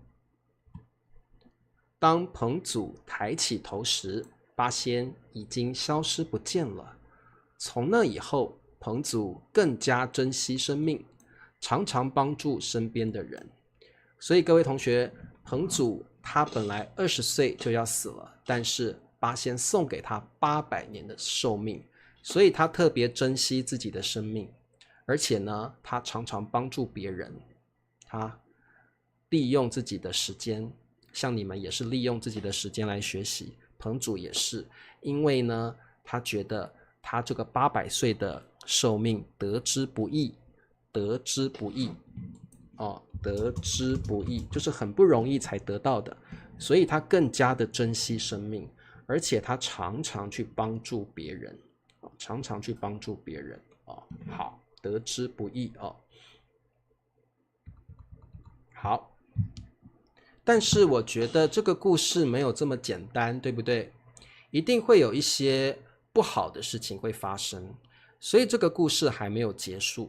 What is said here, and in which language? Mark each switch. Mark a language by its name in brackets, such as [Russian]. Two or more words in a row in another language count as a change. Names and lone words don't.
[Chinese] 當彭祖抬起頭時，八仙已經消失不見了。從那以後，彭祖更加珍惜生命，常常幫助身邊的人。所以各位同學，彭祖他本來20 歲就要死了，但是八仙送給他800年的壽命，所以他特別珍惜自己的生命，而且呢，他常常幫助別人。他利用自己的時間，像你們也是利用自己的時間來學習，彭祖也是，因為呢，他覺得他這個800歲的壽命得之不易，就是很不容易才得到的，所以他更加的珍惜生命，而且他常常去幫助別人，好，得之不易好，但是我覺得這個故事沒有這麼簡單，對不對？一定會有一些不好的事情會發生，所以這個故事還沒有結束。